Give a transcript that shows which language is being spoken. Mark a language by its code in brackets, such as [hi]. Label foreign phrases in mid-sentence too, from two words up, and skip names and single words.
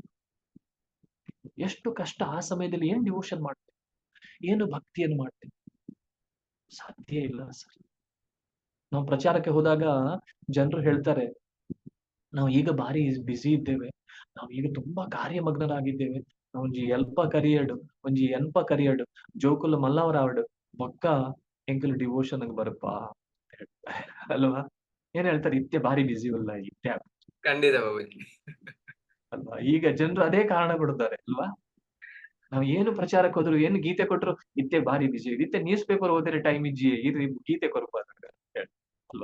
[kn] ಎಷ್ಟು ಕಷ್ಟ ಆ ಸಮಯದಲ್ಲಿ. ಏನ್ ಡಿವೋಷನ್ ಮಾಡ್ತೇವೆ, ಏನು ಭಕ್ತಿಯನ್ನು ಮಾಡ್ತೇವೆ? ಸಾಧ್ಯ ಇಲ್ಲ ಸರ್. ನಾವು ಪ್ರಚಾರಕ್ಕೆ ಹೋದಾಗ ಜನರು ಹೇಳ್ತಾರೆ, ನಾವು ಈಗ ಬಾರಿ ಬ್ಯುಸಿ ಇದ್ದೇವೆ, ನಾವು ಈಗ ತುಂಬಾ ಕಾರ್ಯಮಗ್ನರಾಗಿದ್ದೇವೆ, [tcy] ಒಂಜಿ ಎಲ್ಪ ಕರಿಯಡು, ಒಂಜಿ ಎನ್ಪ ಕರಿಯಡು, ಜೋಕುಲು ಮಲ್ಲವರಾವಡು ಬೊಕ್ಕ ಎಂಕಲ್ ಡಿವೋಷನ್ ಬರಪ್ಪ [kn] ಅಲ್ವಾ? ಏನ್ ಹೇಳ್ತಾರೆ, [tcy] ಇತ್ತೆ ಬಾರಿ ಬ್ಯುಸಿ ಅಲ್ಲ ಇತ್ತೆ [kn] ಖಂಡಿತ ಅಲ್ವಾ? ಈಗ ಜನರು ಅದೇ ಕಾರಣ ಕೊಡ್ತಾರೆ ಅಲ್ವಾ? ನಾವ್ ಏನು ಪ್ರಚಾರಕ್ಕೆ ಹೋದ್ರು, ಏನು ಗೀತೆ ಕೊಟ್ರು, [tcy] ಇತ್ತೆ ಬಾರಿ ಬಿಸಿ, ಇತ್ತೆ [en] news paper [kn] ಓದಿದ್ರೆ [tcy] ಟೈಮ್ ಇಜ್ಜಿ ಇದು ಗೀತೆ ಕೊರಪ [kn] ಅಲ್ವಾ?